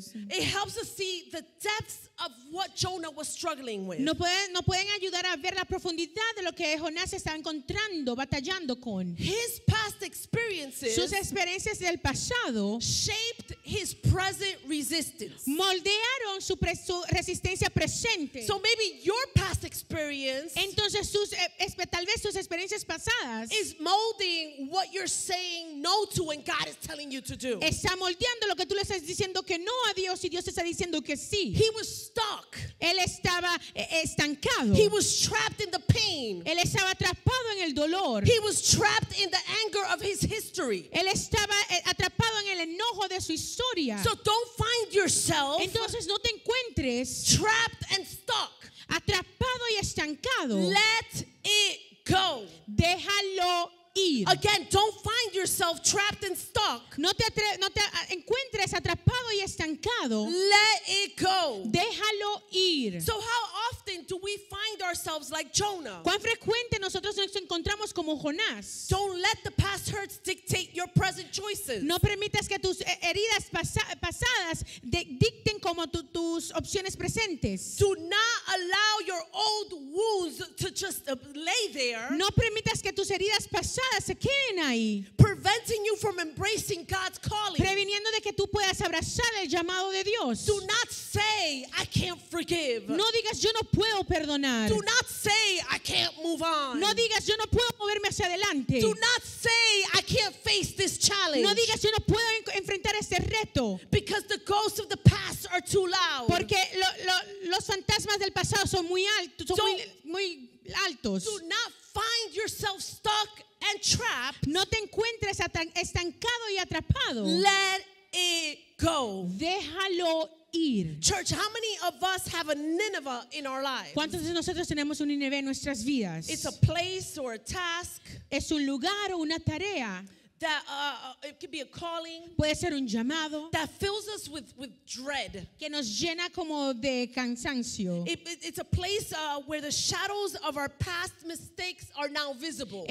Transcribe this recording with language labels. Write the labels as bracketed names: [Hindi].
[English] it helps us see the depths of what Jonah was struggling with. [Spanish] no pueden ayudar a ver la profundidad de lo que Jonás estaba encontrando, batallando con. [English] His past experiences [Spanish] Sus experiencias del pasado [English] shaped his present resistance. [Spanish] moldearon su resistencia presente. [English] So maybe your past experience [Spanish] Entonces tal vez sus experiencias pasadas [English] is molding what you're saying no to and God is telling you to do. [Spanish] está moldeando lo que tú le estás diciendo que no a Dios y Dios te está diciendo que sí. [English] He was stuck. [Spanish] Él estaba estancado. [English] He was trapped in the pain. [Spanish] Él estaba atrapado en el dolor. [English] He was trapped in the anger of his history. [Spanish] Él estaba atrapado en el enojo de su historia. [English] So don't find yourself [Spanish] Entonces no te encuentres [English] trapped and stuck. [Spanish] atrapado y estancado. [English] Let it go. [Spanish] Déjalo ir. [English] Again, don't find yourself trapped and stuck. [Spanish] No te encuentres atrapado y estancado. [English] Let it go. [Spanish] Déjalo ir. [English] So how often do we find ourselves like Jonah? [Spanish] ¿Cuán frecuente nosotros nos encontramos como Jonás? [English] Don't let the past hurts dictate your present choices. [Spanish] No permitas que tus heridas pasadas dicten como tus opciones presentes. [English] Do not allow your old wounds to just lay there, [Spanish] No permitas que tus heridas pasadas se queden ahí, [English] preventing you from embracing God's calling. [Spanish] previniendo de que tú puedas abrazar el llamado de Dios. [English] Do not say, I can't forgive. [Spanish] No digas yo no puedo perdonar. [English] Do not say, I can't move on. [Spanish] No digas yo no puedo moverme hacia adelante. [English] Do not say, I can't face this challenge. [Spanish] No digas yo no puedo enfrentar este reto. [English] Because the ghosts of the past are too loud. [Spanish] Porque los fantasmas del pasado son muy altos, son muy altos. [English] Do not find yourself stuck and trapped. [Spanish] No te encuentres estancado y atrapado. [English] Let it go. [Spanish] Déjalo ir. [English] Church, how many of us have a Nineveh in our lives? [Spanish] ¿Cuántos de nosotros tenemos un Nínive en nuestras vidas? [English] It's a place or a task [Spanish] Es un lugar o una tarea. [English] that it could be a calling [Spanish] Puede ser un llamado [English] that fills us with dread. [Spanish] que nos llena como de cansancio. [English] It's a place where the shadows of our past mistakes are now visible.